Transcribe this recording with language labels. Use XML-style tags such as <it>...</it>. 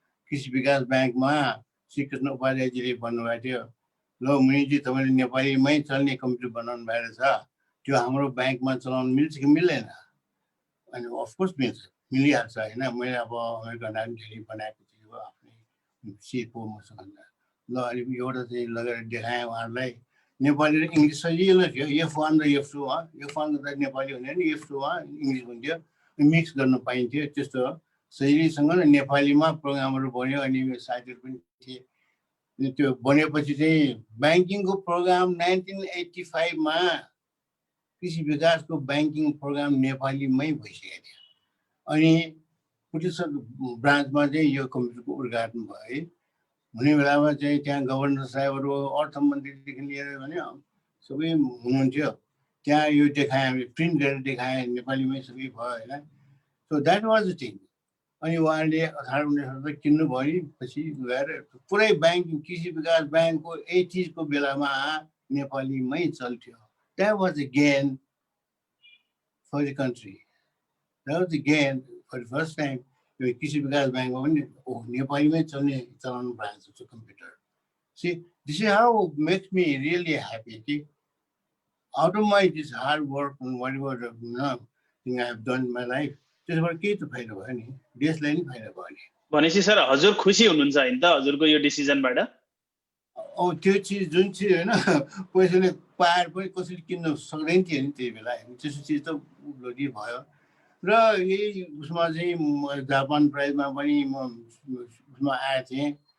<ne>कृषि विकास ब्याङ्कमा श्रीकृष्ण उपाध्यायजीले भन्नुभएको थियो, ल मुनिजी तपाईँले नेपालीमै चल्ने कम्प्युटर बनाउनु भएर छ, त्यो त्यो हाम्रो ब्याङ्कमा चलाउन मिल्छ कि मिल्दैन? अनि अफकोर्स मिलिहाल्छ होइन। मैले अब अमेरिकन धेरै बनाएको थियो आफ्नै सिपो मसँग। ल अनि एउटा चाहिँ लगेर देखाएँ उहाँहरूलाई। नेपाली र इङ्ग्लिस सजिलो थियो, F1 र F2 F1 गर्दा नेपाली हुने नि F2 इङ्ग्लिस हुन्थ्यो, मिक्स गर्न पाइन्थ्यो। त्यस्तो सजिलैसँग नेपालीमा प्रोग्रामहरू बन्यो अनि साथीहरू पनि थिए। त्यो बनेपछि चाहिँ ब्याङ्किङको प्रोग्राम 1985 कृषि विकासको ब्याङ्किङ प्रोग्राम नेपालीमै भइसकेको थियो। अनि पुलिस ब्रान्चमा चाहिँ यो कम्प्युटरको उद्घाटन भयो है। हुने बेलामा चाहिँ त्यहाँ गभर्नर साहेबहरू, अर्थमन्त्रीदेखि लिएर भने सबै हुनुहुन्थ्यो। त्यहाँ यो देखाएँ, हामीले प्रिन्ट गरेर देखाएँ, नेपालीमै सबै भयो होइन।</ne> <en>So that was the thing.</en> <ne>अनि उहाँले 1819 किन्नुभयो नि, पछि गएर पुरै ब्याङ्किङ कृषि विकास ब्याङ्कको 80s को बेलामा नेपालीमै चल्थ्यो।</ne> <en>That was a gain for the country. That was a gain for the first time.</en> <ne>कृषि विकास ब्याङ्कमा पनि नेपालीमै चलाउनु भएको छ computer.</ne> <en>See, this is how makes me really happy. Out of my this hard work and whatever thing I have done in my life,</en> <ne>त्यसबाट केही त फाइदा भयो नि, देशलाई नि फाइदा भयो नि। भनेपछि सर हजुर खुसी हुनुहुन्छ हैन त हजुरको यो डिसिजनबाट? त्यो चिज जुन चिज होइन पैसाले पाएर पनि कसैले किन्न सक्दैन थियो नि त्यही बेला। त्यस्तो चिज त उपलब्धि भयो। र यही उसमा चाहिँ जापान प्राइजमा पनि म उसमा आएको थिएँ।</ne>